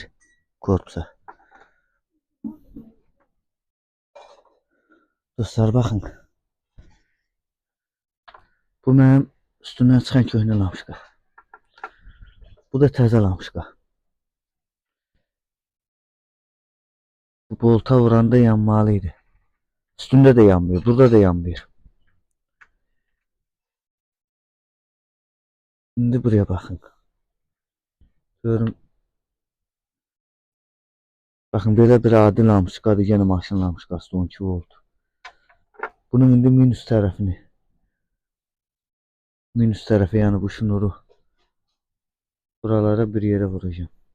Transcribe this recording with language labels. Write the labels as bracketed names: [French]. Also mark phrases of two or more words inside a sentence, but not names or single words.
[Azerbaijani] Korpusa. Dostlar baxın. Bu mənim üstündən çıxan köhnə lampoçka. Bu da təzə lampoçka. Bu bolta vuranda yanmalıydı. [Turkish] Üstündə də yanmıyor, burada da yanmıyor. Şimdi buraya bakın. [Azerbaijani] Görün. [Turkish] Bakın böyle bir adi lampoçkadır, yine maşın lampoçkası 12 volt. Bunun indi minus tarafı yani bu şnuru buralara bir yere vuracağım.